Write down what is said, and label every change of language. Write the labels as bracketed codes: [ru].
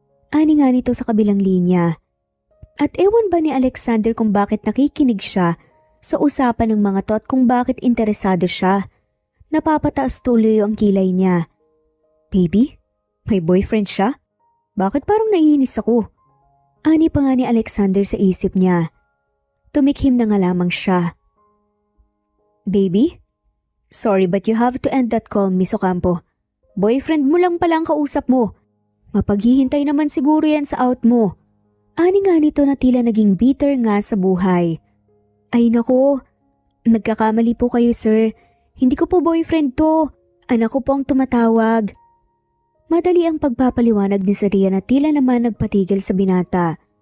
[tl] Ani nga nito sa kabilang linya. At ewan ba ni Alexander kung bakit nakikinig siya sa usapan ng mga to at kung bakit interesado siya. Napapataas tuloy ang kilay niya. Baby? May boyfriend siya? Bakit parang naiinis ako? Ani pa nga ni Alexander sa isip niya. Tumikhim na nga lamang siya. Baby? [en] Sorry but you have to end that call, Miss Ocampo. [tl] Boyfriend mo lang pala ang kausap mo. Mapaghihintay naman siguro yan sa out mo. Ani nga nito na tila naging bitter nga sa buhay. Ay nako, nagkakamali po kayo sir. Hindi ko po boyfriend to. Anak ko po ang tumatawag. Madali ang pagpapaliwanag ni Zaria na tila naman nagpatigil sa binata.